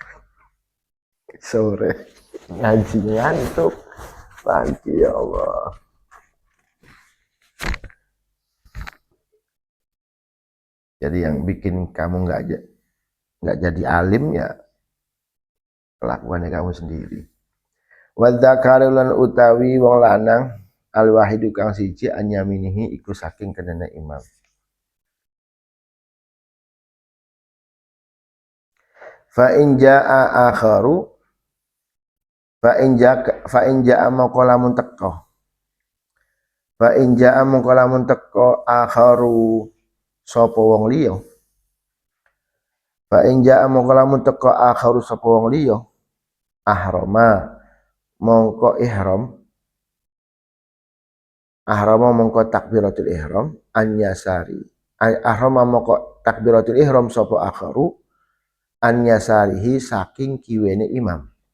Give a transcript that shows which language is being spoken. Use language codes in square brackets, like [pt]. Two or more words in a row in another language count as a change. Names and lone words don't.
[jv] Sore ngaji ngantuk pagi ya Allah. [id] Jadi yang bikin kamu nggak jadi alim ya kelakuannya kamu sendiri. [jv] Wadzakarul utawi wong lanang [ar] الواحد [jv] kang siji [ar] عن يمينه [jv] iku saking kenene imam. [ar] فإن جاء آخر فإن جاء [jv] mongko lamun teka. [ar] فإن جاء [jv] mongko lamun teka akharu sapa wong liya. [ar] فإن جاء [jv] mongko lamun teka akharu sapa wong liya. Ahrama mongko ihram. Ahrama mongko takbiratul ihram [ar] عن يسار. [jv] Ahrama mongko takbiratul ihram sapa akharu [ar] عن يساره [jv] saking kiwene imam.